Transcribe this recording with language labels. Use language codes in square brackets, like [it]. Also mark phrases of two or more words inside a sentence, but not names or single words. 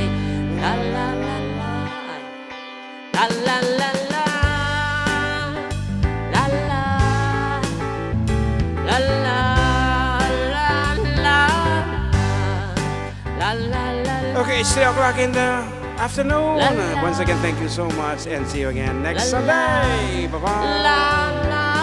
[en] La la la la, la la la la, la la, la la, la la, la la. Okay, it's 3 o'clock in the afternoon. La, la. Once again, thank you so much and see you again next La, la. Sunday. Bye-bye. La la